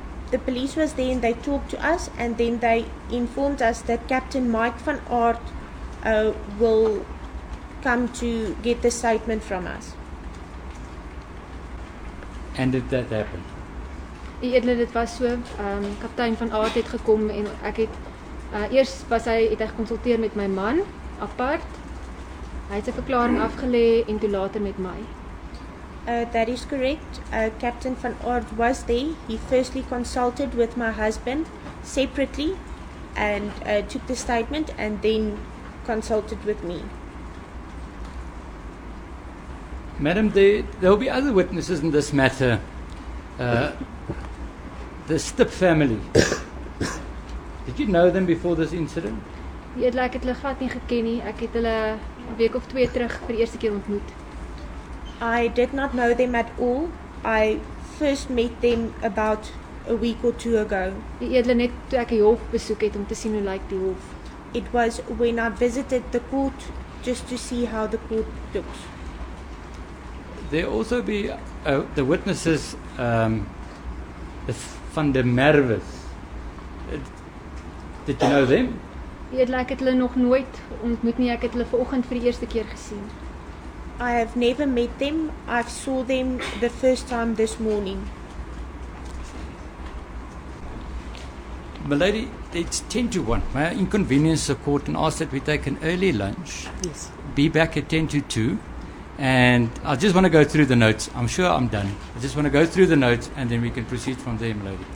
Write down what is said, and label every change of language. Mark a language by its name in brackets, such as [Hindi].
[English] The police was there and they talked to us, and then they informed us that Captain Mike van Aert will come to get the statement from us. And did that happen? [Afrikaans] Die edele, dit was so, kaptein van Aert het gekom en ek het eers het hy gekonsulteer met my man apart. Hy het sy verklaring afgelê en toe later met my. [English] That is correct. Captain van Aert was there. He firstly consulted with my husband separately and took the statement, and then consulted with me. Madam, there will be other witnesses in this matter. The Stip family. Did you know them before this incident? [Afrikaans] Die edele, ek het hulle glad nie geken nie. Ek het hulle 'n week of 2 terug vir die eerste keer ontmoet. [English] I did not know them at all. I first met them about a week or 2 ago. [Afrikaans] Die edele, net toe ek die hof besoek het om te sien hoe lyk die hof. [English] It was when I visited the court just to see how the court looks. there also be the witnesses, the Van der Merwes. Did you know them? [Afrikaans] Edele, ek het hulle nog nooit ontmoet nie. Ek het hulle vanoggend vir die eerste keer gesien. [English] I have never met them. I saw them the first time this morning. My lady, it's 10 to 1. May I inconvenience the court and ask that we take an early lunch? Yes. Be back at 10 to 2. And I just want to go through the notes. I'm sure I'm done. I just want to go through the notes and then we can proceed from there, my lady.